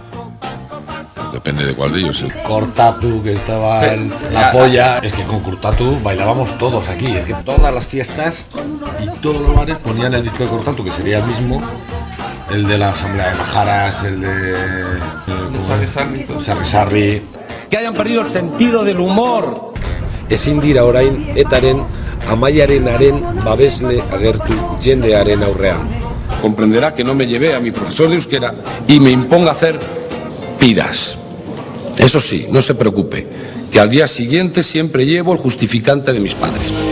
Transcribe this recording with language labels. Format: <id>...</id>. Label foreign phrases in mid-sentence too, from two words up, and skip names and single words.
<es>Depende de cuál de ellos. El cortatu, que estaba en la polla. Es que con cortatu bailábamos todos aquí. Es que todas las fiestas y todos los bares ponían el disco de cortatu, que sería el mismo. El de la Asamblea de Majaras, el de Sarri. Que hayan perdido el sentido del humor.</es> <eu>Ezin dira orain etaren amaiarenaren babesle agertu jendearen aurrean.</eu> <es>Comprenderá que no me llevé a mi profesor de euskera y me imponga hacer piras. Eso sí, no se preocupe, que al día siguiente siempre llevo el justificante de mis padres.</es>